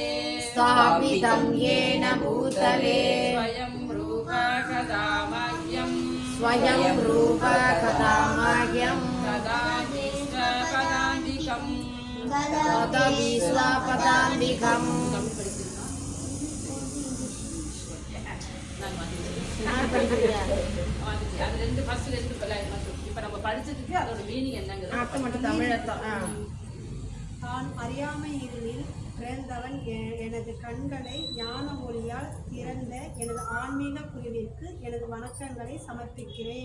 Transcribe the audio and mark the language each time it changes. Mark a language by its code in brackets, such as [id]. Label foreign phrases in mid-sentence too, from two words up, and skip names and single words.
[sa] स्थापितं येन भूतले स्वयं रूप कदा मह्यं स्वयं रूप कदा मह्यं तदानीश्वपदान्तिकं तदविश्वपदान्तिकम् [ta] நான் படிக்கிறேன் அது ரெண்டு ஃபர்ஸ்ட் ரெண்டு இப்போ நம்ம படிச்சதுக்கு அதோட மீனிங் என்னங்கிறது அர்த்தம் மட்டும் தமிழ் அர்த்தம் தான் அறியாமை இருளில் பிறந்தவன் எனது கண்களை ஞான ஒளியால் திறந்த எனது ஆன்மீக குழுவிற்கு எனது வணக்கங்களை சமர்ப்பிக்கிறேன்.